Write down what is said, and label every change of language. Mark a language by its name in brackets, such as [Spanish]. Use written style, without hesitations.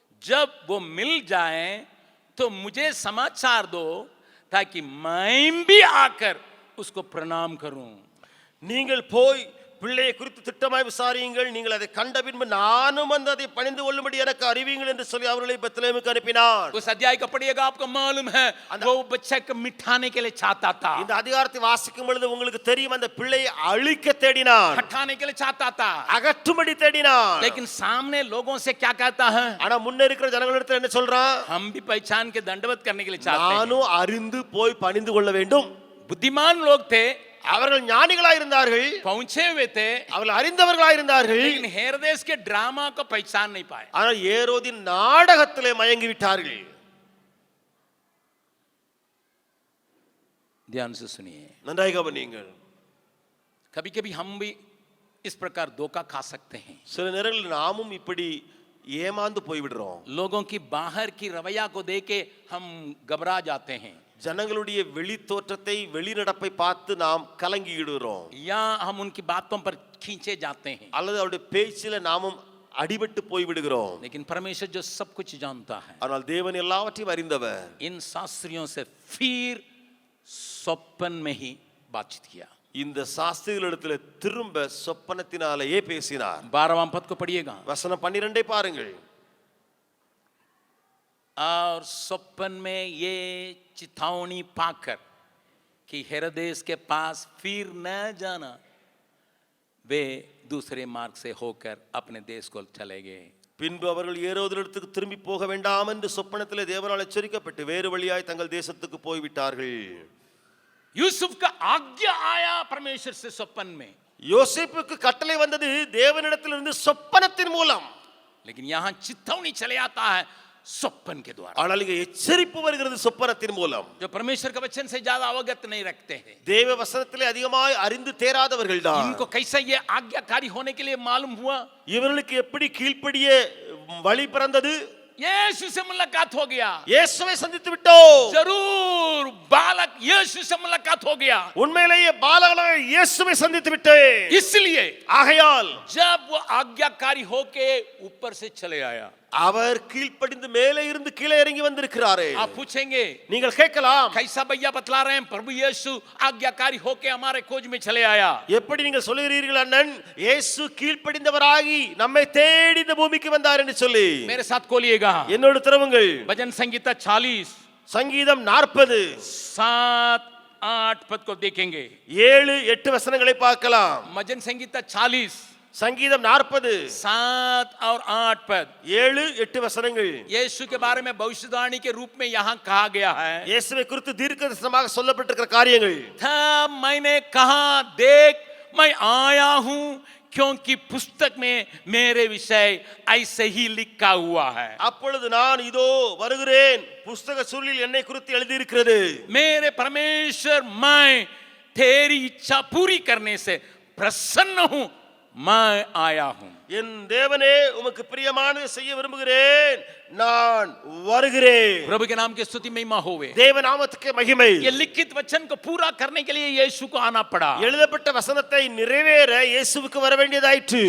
[Hindi] जब वो मिल जाए तो मुझे समाचार दो ताकि मैं भी आकर उसको प्रणाम करूं. [Tamil] நீங்கள் போய் பிள்ளையை குறித்து திட்டமாய் விசாரியுங்கள். நீங்கள் அதை கண்ட பின்பு நானும் வந்து அதை பணிந்து கொள்ளும்படி எனக்கு அறிவியுங்கள் என்று சொல்லி அவர்களை பெத்லெஹேமுக்கு அனுப்பினார். [Hindi] उस अध्याय का पढ़िएगा, आपको मालूम है वो बच्चे को मिठाने के लिए चाहता था. [Tamil] இந்த அதிகாரத்தை வாசிக்கும் பொழுது உங்களுக்கு தெரியும், அந்த பிள்ளையை அழிக்க தேடினான், [Hindi] हटाने के लिए चाहता था. [Tamil] அகற்றும்படி தேடினான். [Hindi] लेकिन सामने लोगों से क्या कहता है? [Tamil] ஆனா முன்ன இருக்கிற ஜனங்களிடத்தில் என்ன சொல்றான்? [Hindi] हम भी पहचान के दंडवत करने के लिए चाहते हैं. [Tamil] நானும் அறிந்து போய் பணிந்து கொள்ள வேண்டும். [Hindi] बुद्धिमान लोग थे, [Tamil] அவர்கள் ஞானிகளாய் இருந்தார்கள், [Hindi] पहुंचे हुए थे, [Tamil] அவர்கள் அறிந்தவர்களாய் இருந்தார்கள். [Hindi] लेकिन हेरोदेस के ड्रामा को पहचान नहीं पाए. [Tamil] ஆனால் ஏரோதின் நாடகத்திலே மயங்கி விட்டார்கள். [Hindi] ध्यान से सुनिए. [Tamil] நன்றாக கவனியுங்கள். [Hindi] कभी कभी हम भी इस प्रकार धोखा खा सकते हैं. [Tamil] சில நேரங்களில் நாமும் இப்படி ஏமாந்து போய்விடுறோம். [Hindi] लोगों की बाहर की रवैया को देख के हम घबरा जाते हैं, [Tamil] ஜனங்களுடைய வெளி தோற்றத்தை வெளிநடப்பை பார்த்து நாம் கலங்கிடுறோம். [Hindi] या हम उनकी बातों पर खींचे जाते हैं. [Tamil] அல்லது அவருடைய பேச்சில நாமும் அடிபட்டு போய் விடுகிறோம். [Hindi] लेकिन परमेश्वर जो सब कुछ जानता है, [Tamil] ஆனால் தேவன் எல்லாவற்றையும் அறிந்தவர். [Hindi] इन शास्त्रियों से फिर स्वप्न में ही बातचीत किया. [Tamil] இந்த சாஸ்திரிகளிடத்துல திரும்ப சொப்பனத்தினாலேயே பேசினார். [Hindi] 12वां पद को पढ़िएगा. [Tamil] வசனம் 12 பாருங்கள். [Hindi] और स्वप्न में ये चितावनी पाकर कि हेरोदेस के पास फिर न जाना, वे दूसरे मार्ग से होकर अपने देश को चले गए. [Tamil] பின்பு அவர்கள் ஏரோதிடத்துக்கு திரும்பி போக வேண்டாம் என்று சொப்பனத்திலே தேவனால் எச்சரிக்கப்பட்டு வேறு வழியாய் தங்கள் தேசத்துக்கு போய்விட்டார்கள். [Hindi] यूसुफ का आज्ञा आया परमेश्वर से स्वप्न में, [Tamil] யோசேப்புக்கு கட்டளை வந்தது தேவனிடத்திலிருந்து சொப்பனத்தின் மூலம். [Hindi] लेकिन यहाँ चितावनी चले आता है स्वप्न के द्वारा. [Tamil] ஆனால் இங்கே எச்சரிப்பு வருகிறது சொப்பனத்தின் மூலம். [Hindi] जो परमेश्वर के वचन से ज्यादा अवगत नहीं रखते हैं, [Tamil] தேவ வசனத்திலே அதிகமாய் அறிந்து தேராதவர்கள் தான். [Hindi] इनको कैसा ये आज्ञाकारी होने के लिए मालूम हुआ? [Tamil] இவர்களுக்கு எப்படி கீழ்ப்படிய வழி பிறந்தது? [Hindi] यीशु से मुलाकात हो गया. [Tamil] இயேசுவை சந்தித்து விட்டோம். [Hindi] जरूर बालक यीशु से मुलाकात हो गया. [Tamil] உண்மையிலேயே பாலகனாக இயேசுவை சந்தித்து விட்டேன். [Hindi] इसलिए [Tamil] ஆகையால் [Hindi] जब वो आज्ञाकारी होके ऊपर से चले आया, [Tamil] அவர் கீழ்ப்படிந்து மேலே இருந்து கீழே இறங்கி வந்திருக்கிறாரே. [Hindi] आप पूछेंगे [Tamil] நீங்கள் கேட்கலாம், [Hindi] कैसा भैया बतला रहे हैं, प्रभु यीशु आज्ञाकारी होके हमारे खोज में चले आया। [Tamil] எப்படி நீங்கள் சொல்கிறீர்கள் அண்ணன், இயேசு கீழ்ப்படிந்தவராகி நம்மை தேடி இந்த பூமிக்கு வந்தார் என்று சொல்லி? [Hindi] मेरे साथ खोलिएगा [Tamil] என்னோடு திறவுங்கள். [Hindi] भजन संगीता 40 [Tamil] சங்கீதம் 40 [Hindi] 7-8 पद को देखेंगे। [Tamil] 7-8 வசனங்களை பார்க்கலாம். [Hindi] भजन संगीता 40 [Tamil] சங்கீதம் 40 [Hindi] 7 और 8 पद [Tamil] 7-8 வசனங்கள். [Hindi] यीशु के बारे में भविष्यवाणी के रूप में यहाँ कहा गया है। [Tamil] இயேசுவை குறித்து தீர்க்கதரிசனமாக சொல்லப்பட்டிருக்கிற காரியங்கள். [Hindi] तब मैंने कहा, देख मैं आया हूँ, क्योंकि पुस्तक में मेरे विषय ऐसे ही लिखा हुआ है। [Tamil] அப்பொழுது நான் இதோ வருகிறேன், புத்தக சுருளில் என்னை குறித்து எழுதி இருக்கிறது. [Hindi] मेरे परमेश्वर, मैं तेरी इच्छा पूरी करने से प्रसन्न हूँ, मैं आया हूँ। [Tamil] என் தேவனே, உமக்கு பிரியமானதை செய்ய விரும்புகிறேன், நான் வருகிறேன். [Hindi] प्रभु के नाम की स्तुति महिमा होवे। [Tamil] தேவ நாமத்துக்கு மகிமை. [Hindi] ये लिखित वचन को पूरा करने के लिए यीशु को आना पड़ा। [Tamil] எழுதப்பட்ட வசனத்தை நிறைவேற இயேசுவுக்கு வர வேண்டியதாயிற்று.